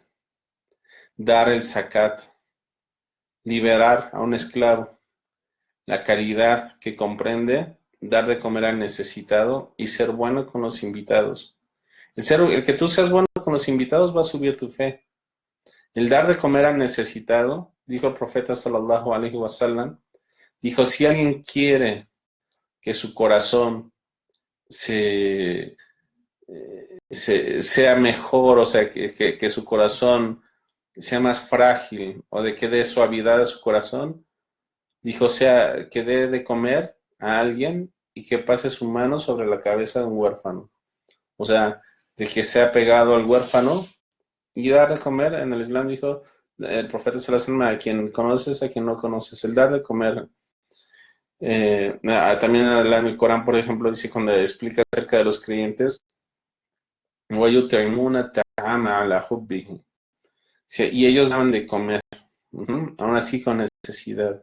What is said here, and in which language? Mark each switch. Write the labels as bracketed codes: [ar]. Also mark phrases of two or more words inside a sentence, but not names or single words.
[es] Dar el zakat. Liberar a un esclavo. La caridad, que comprende dar de comer al necesitado y ser bueno con los invitados. El que tú seas bueno con los invitados va a subir tu fe. El dar de comer al necesitado, dijo el profeta [ar] صلى الله عليه وسلم, [es] dijo, si alguien quiere que su corazón sea mejor, o sea, que su corazón sea más frágil, o de que dé suavidad a su corazón, dijo, o sea, que dé de comer a alguien y que pase su mano sobre la cabeza de un huérfano. O sea, de que sea pegado al huérfano y dar de comer. En el Islam dijo el profeta [ar] صلى الله عليه وسلم, [es] a quien conoces, a quien no conoces, el dar de comer. También en el Corán, por ejemplo, dice cuando explica acerca de los creyentes, sí, y ellos daban de comer, aún así con necesidad.